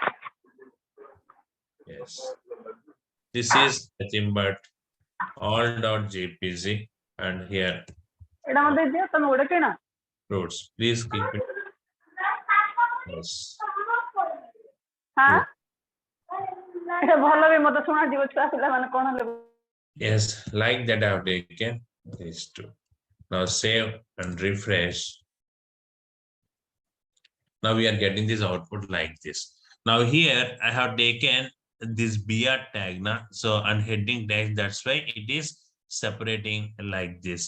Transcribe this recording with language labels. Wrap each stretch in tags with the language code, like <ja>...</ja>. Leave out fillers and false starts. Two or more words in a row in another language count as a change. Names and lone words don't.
<en>Yes. This is nothing but all.jpg and here fruits. Please keep it. Yes. हाँ এটা ভালো ବି ମତେ ଶୁଣା ଯିବ ଛୁଆ ପିଲାମାନେ କଣ ହେଲେ Yes, like that I have taken these two. Now save and refresh. Now we are getting this output like this. Now here I have taken this BR tag now. So on heading tag, that's why it is separating like this.</en>